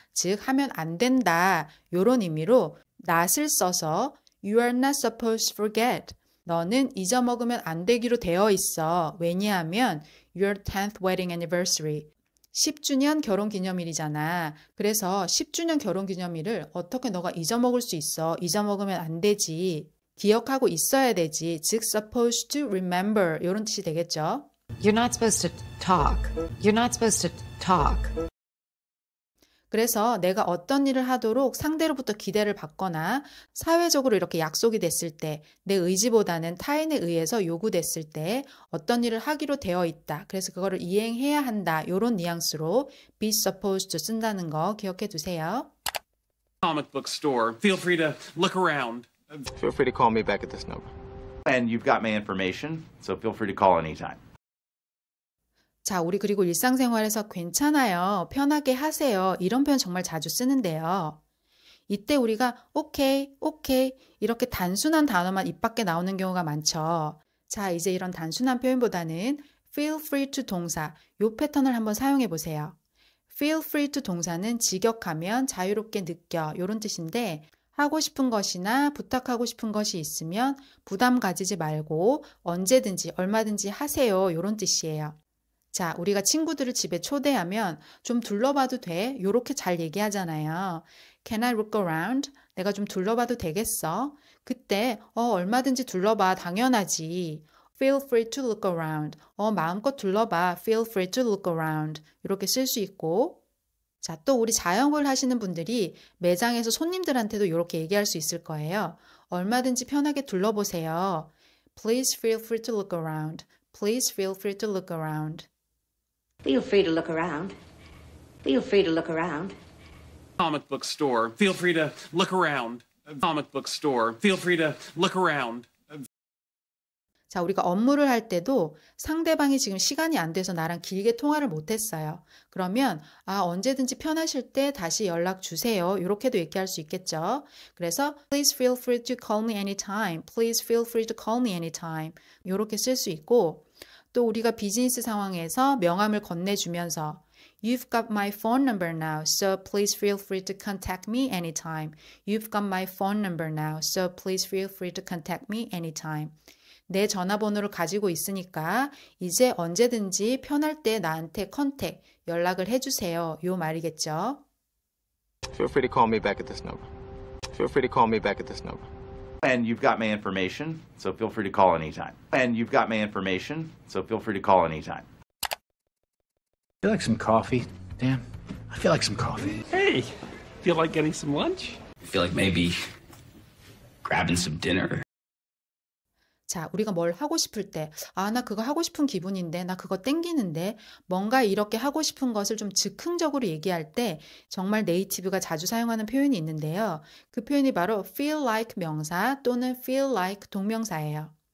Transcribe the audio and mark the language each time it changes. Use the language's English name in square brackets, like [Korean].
[Korean] 즉 하면 안 된다. 이런 의미로 not을 써서 [English] You are not supposed to forget. [Korean] 너는 잊어먹으면 안 되기로 되어 있어. 왜냐하면 [English] Your 10th wedding anniversary. [Korean] 10주년 결혼기념일이잖아. 그래서 10주년 결혼기념일을 어떻게 너가 잊어먹을 수 있어? 잊어먹으면 안 되지. 기억하고 있어야 되지. 즉 [English] supposed to remember [Korean] 이런 뜻이 되겠죠. [English] You're not supposed to talk. You're not supposed to talk. [Korean] 그래서 내가 어떤 일을 하도록 상대로부터 기대를 받거나 사회적으로 이렇게 약속이 됐을 때 내 의지보다는 타인에 의해서 요구됐을 때 어떤 일을 하기로 되어 있다. 그래서 그거를 이행해야 한다. 이런 뉘앙스로 [English] be supposed to [Korean] 쓴다는 거 기억해 두세요. [English] Comic book store. Feel free to look around. Feel free to call me back at this number. And you've got my information, so feel free to call anytime. [Korean] 자, 우리 그리고 일상생활에서 괜찮아요, 편하게 하세요 이런 표현 정말 자주 쓰는데요. 이때 우리가 오케이, 오케이 이렇게 단순한 단어만 입 밖에 나오는 경우가 많죠. 자, 이제 이런 단순한 표현보다는 [English] feel free to [Korean] 동사 요 패턴을 한번 사용해 보세요. [English] feel free to [Korean] 동사는 직역하면 자유롭게 느껴 이런 뜻인데 하고 싶은 것이나 부탁하고 싶은 것이 있으면 부담 가지지 말고 언제든지 얼마든지 하세요 이런 뜻이에요. 자, 우리가 친구들을 집에 초대하면 좀 둘러봐도 돼? 요렇게 잘 얘기하잖아요. [English] Can I look around? [Korean] 내가 좀 둘러봐도 되겠어? 그때 얼마든지 둘러봐. 당연하지. [English] Feel free to look around. [Korean] 마음껏 둘러봐. [English] Feel free to look around. [Korean] 이렇게 쓸 수 있고 자, 또 우리 자영업을 하시는 분들이 매장에서 손님들한테도 이렇게 얘기할 수 있을 거예요. 얼마든지 편하게 둘러보세요. [English] Please feel free to look around. Please feel free to look around. Feel free to look around. Feel free to look around. Comic book store. Feel free to look around. Comic book store. Feel free to look around. [Korean] 자, 우리가 업무를 할 때도 상대방이 지금 시간이 안 돼서 나랑 길게 통화를 못 했어요. 그러면 언제든지 편하실 때 다시 연락 주세요. 이렇게도 얘기할 수 있겠죠. 그래서 [English] Please feel free to call me anytime. Please feel free to call me anytime. [Korean] 이렇게 쓸 수 있고 또 우리가 비즈니스 상황에서 명함을 건네주면서 [English] You've got my phone number now, so please feel free to contact me anytime. You've got my phone number now, so please feel free to contact me anytime. [Korean] 내 전화번호를 가지고 있으니까 이제 언제든지 편할 때 나한테 컨택, 연락을 해주세요. 요 말이겠죠. [English] Feel free to call me back at this number. Feel free to call me back at this number. And you've got my information, so feel free to call anytime. And you've got my information, so feel free to call anytime. Feel like some coffee? Dan, I feel like some coffee. Hey, feel like getting some lunch? Feel like maybe grabbing some dinner. [Korean] 자, 우리가 뭘 하고 싶을 때, 나 그거 하고 싶은 기분인데, 나 그거 땡기는데, 뭔가 이렇게 하고 싶은 것을 좀 즉흥적으로 얘기할 때 정말 네이티브가 자주 사용하는 표현이 있는데요. 그 표현이 바로 [English] feel like [Korean] 명사 또는 feel like 동명사예요.